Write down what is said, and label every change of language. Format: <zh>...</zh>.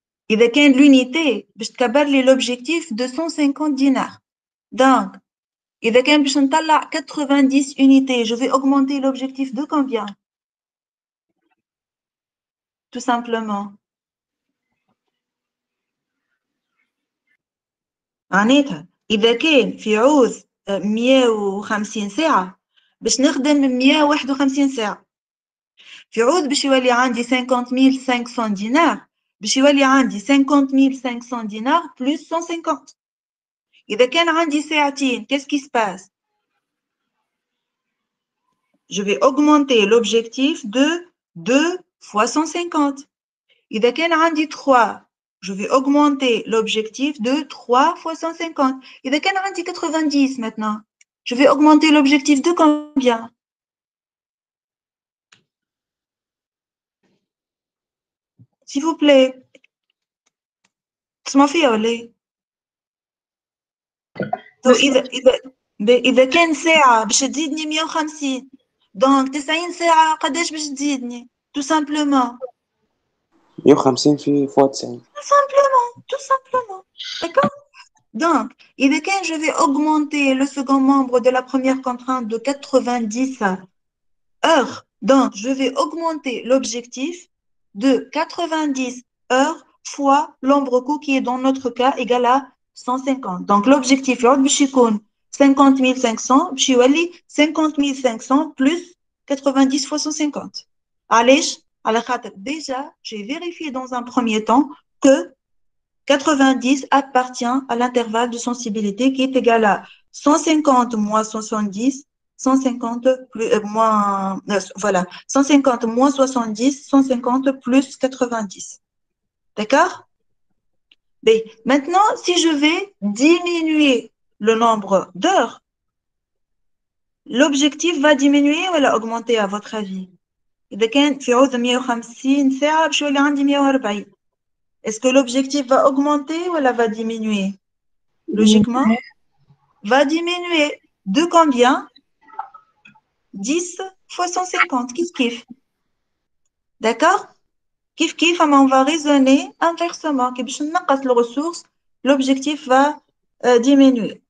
<ar>إذا كان</ar> <fr>l'unité</fr> <ar>باش تكبر لي</ar> <fr>l'objectif de 150 dinars. Donc,</fr> <ar>إذا كان باش نطلع</ar> <fr>90 unités, je vais augmenter l'objectif de combien? Tout simplement.</fr> <ar>معناتها إذا كان في عوز 150 ساعة باش نخدم 151 ساعة. في عوض باش يولي عندي 50500 دينار باش يولي عندي 50500 دينار بلس 150. إذا كان عندي ساعتين</ar> <fr>qu'est-ce qui se passe? Je vais augmenter l'objectif de 2 fois 150.</fr> <ar>إذا كان عندي 3</ar> <fr>je vais augmenter l'objectif de 3 fois 150. إذا كان عندي 90 maintenant je vais augmenter l'objectif de combien? S'il vous plaît.</fr> <ar>تسمع فيا ولا ايه؟ إذا كان ساعة باش تزيدني 150 دونك 90 ساعة قداش باش تزيدني؟</ar> <fr>tout simplement</fr> <ar>150 في فوا 90</ar> <fr>tout simplement d'accord. Donc</fr> <ar>إذا كان</ar> <fr>je vais augmenter le second membre de la première contrainte de 90 heures donc je vais augmenter l'objectif de 90 heures fois l'ombre coût qui est dans notre cas égal à 150. Donc l'objectif</fr> <ar>يعود باش يكون 50500 باش يولي 50500</ar> <fr>plus 90 fois 150.</fr> <ar>علاش؟ على خاطر</ar> <fr>déjà j'ai vérifié dans un premier temps que 90 appartient à l'intervalle de sensibilité qui est égal à 150 moins 70 150 plus moins voilà 150 moins 70 150 plus 90. D'accord? Mais maintenant, si je vais diminuer le nombre d'heures, l'objectif va diminuer ou augmenter à votre avis?</fr> <ar>إذا كان في عوض 150 ساعة باش يولي عندي 140.</ar> <fr>Est-ce que l'objectif va augmenter ou va diminuer? Logiquement, va diminuer. De combien? 10 fois 150. Kiff. D'accord? Kiff, on va raisonner inversement.</fr> <ar>باش نقص</ar> <fr>les ressources, l'objectif va diminuer.</fr>